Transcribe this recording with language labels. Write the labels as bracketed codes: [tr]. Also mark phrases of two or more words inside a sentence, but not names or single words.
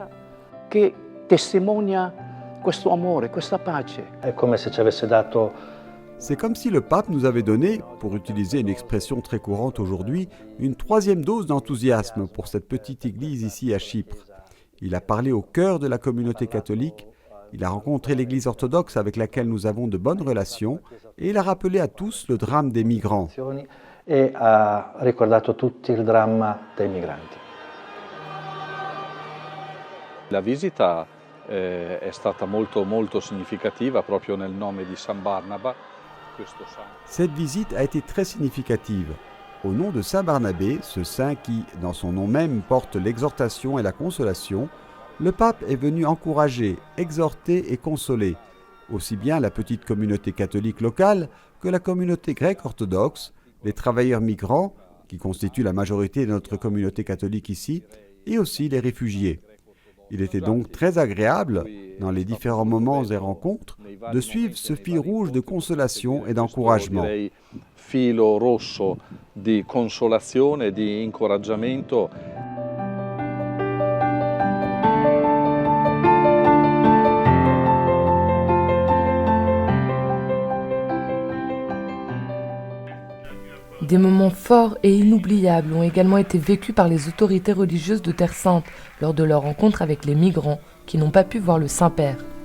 [fr] C'est comme si le pape nous avait donné, pour utiliser une expression très courante aujourd'hui, une troisième dose d'enthousiasme pour cette petite église ici à Chypre. Il a parlé au cœur de la communauté catholique, il a rencontré l'église orthodoxe avec laquelle nous avons de bonnes relations et il a rappelé à tous le drame des migrants. [it] E ha ricordato tutti il dramma dei migranti. La visita è stata molto significativa proprio nel nome di San Barnaba. [fr] Cette visite a été très significative. Au nom de Saint Barnabé, ce saint qui, dans son nom même, porte l'exhortation et la consolation, le pape est venu encourager, exhorter et consoler, aussi bien la petite communauté catholique locale que la communauté grecque orthodoxe, les travailleurs migrants, qui constituent la majorité de notre communauté catholique ici, et aussi les réfugiés. Il était donc très agréable, dans les différents moments et rencontres, de suivre ce fil rouge de consolation et d'encouragement. [it] Filo rosso di consolazione e di incoraggiamento. [fr] Des moments forts et inoubliables ont également été vécus par les autorités religieuses de Terre Sainte lors de leur rencontre avec les migrants qui n'ont pas pu voir le Saint-Père.